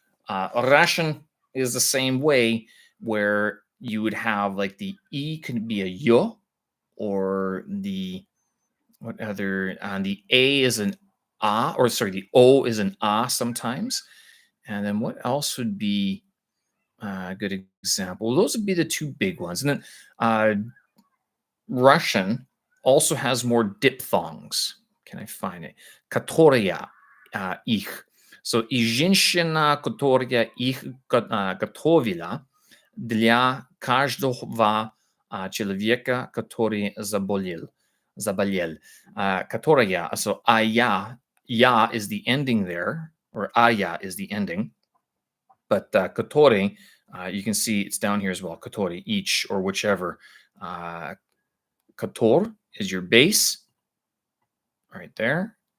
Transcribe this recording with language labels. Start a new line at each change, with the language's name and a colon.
English: Russian is the same way, where you would have like the E could be a yo, or the what other the A is an ah, or sorry, the O is an ah sometimes. And then what else would be a good example? Those would be the 2 big ones. And then Russian also has more diphthongs. Can I find it?
Russian: Которая их.
English: So
Russian: и женщина, которая их готовила для каждого человека, который заболел.
English: Которая, so я is the ending there, or aya is the ending. But который, you can see it's down here as well. Который, each or whichever. Kator is your base right there.